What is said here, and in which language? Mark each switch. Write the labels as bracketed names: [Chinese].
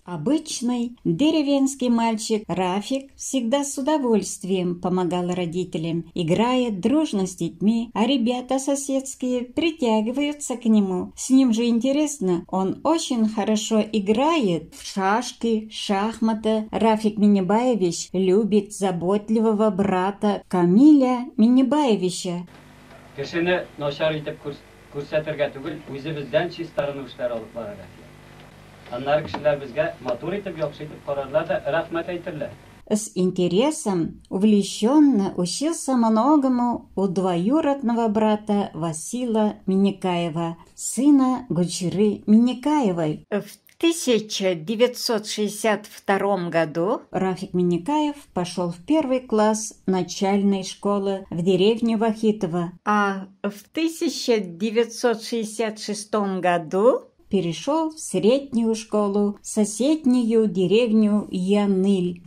[Russian] Обычный деревенский мальчик Рафик всегда с удовольствием помогал родителям, играет дружно с детьми, а ребята соседские притягиваются к нему. С ним же интересно, он очень хорошо играет в шашки, шахматы. Рафик Миннебаевич любит заботливого брата Камиля Миннебаевича. [Tatar] Кешене начар итеп күрсәтергә түгел, үзебездән чистарын эшләр алып барырга кирәк. Аннары кешеләр безгә матур итеп, яхшы итеп карарлар да рәхмәт әйтерләр. [Russian] С интересом, увлеченно учился многому у двоюродного брата Васила Миннекаева, сына Гульчиры Миннекаевой. В 1962 году Рафик Миннекаев пошел в 1 класс начальной школы в деревне Вахитово, а в 1966 году перешел в среднюю школу, в соседнюю деревню Яныль.